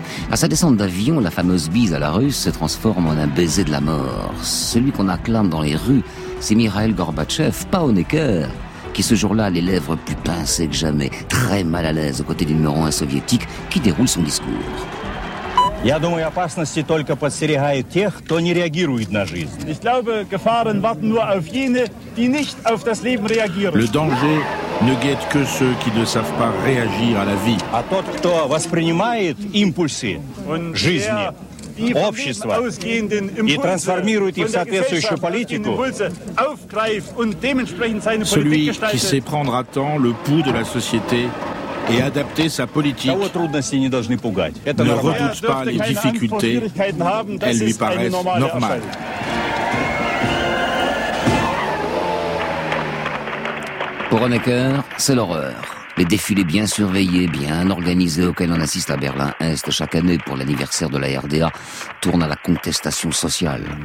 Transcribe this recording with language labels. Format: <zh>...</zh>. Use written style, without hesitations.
<fr>À sa descente d'avion, la fameuse bise à la russe se transforme en un baiser de la mort. Celui qu'on acclame dans les rues, c'est Mikhail Gorbatchev, pas Honecker, qui ce jour-là a les lèvres plus pincées que jamais, très mal à l'aise aux côtés du numéro 1 soviétique, qui déroule son discours.</fr> <ru>Я думаю, опасности только подстерегают тех, кто не реагирует на жизнь.</ru> <de>Ich glaube, Gefahren warten nur auf jene, die nicht auf das Leben reagieren.</de> <fr>Le danger ne guette que ceux qui ne savent pas réagir à la vie.</fr> <ru>А тот, кто воспринимает импульсы жизни, общества и трансформирует их в соответствующую политику,</ru> <de>aufgreift und dementsprechend seine Politik gestaltet.</de> <fr>Celui qui sait prendre à temps le pouls de la société et adapter sa politique, ne redoute pas les difficultés, elles lui paraissent normales. Pour Honecker, c'est l'horreur. Les défilés bien surveillés, bien organisés auxquels on assiste à Berlin-Est chaque année pour l'anniversaire de la RDA tournent à la contestation sociale.</fr>